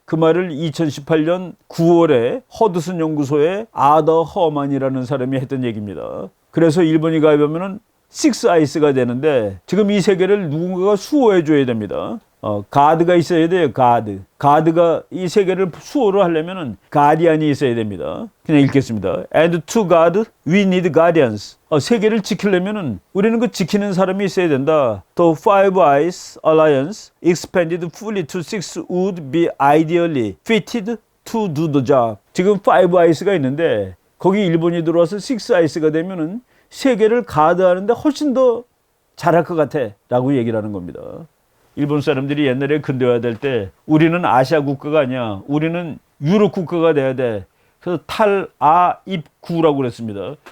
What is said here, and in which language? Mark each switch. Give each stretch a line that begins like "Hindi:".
Korean: 그 말을 2018년 9월에 허드슨 연구소의 아더 허만이라는 사람이 했던 얘기입니다. 그래서 일본이 가입하면은 식스 아이스가 되는데 지금 이 세 개를 누군가가 수호해 줘야 됩니다. 가드가 있어야 돼요. 가드가 이 세 개를 수호를 하려면은 가디안이 있어야 됩니다. 그냥 읽겠습니다.
English: And to guard, we need guardians.
Korean: 세 개를 지키려면은 우리는 그 지키는 사람이 있어야 된다.
English: The Five Eyes Alliance expanded fully to six would be ideally fitted to do the job.
Korean: 지금 Five Eyes가 있는데 거기 일본이 들어와서 Six Eyes가 되면은 세 개를 가드하는데 훨씬 더 잘할 것 같아 라고 얘기를 하는 겁니다. 일본 사람들이 옛날에 근대화 될 때 우리는 아시아 국가가 아니야. 우리는 유럽 국가가 돼야 돼. 그래서 탈아입구라고 그랬습니다.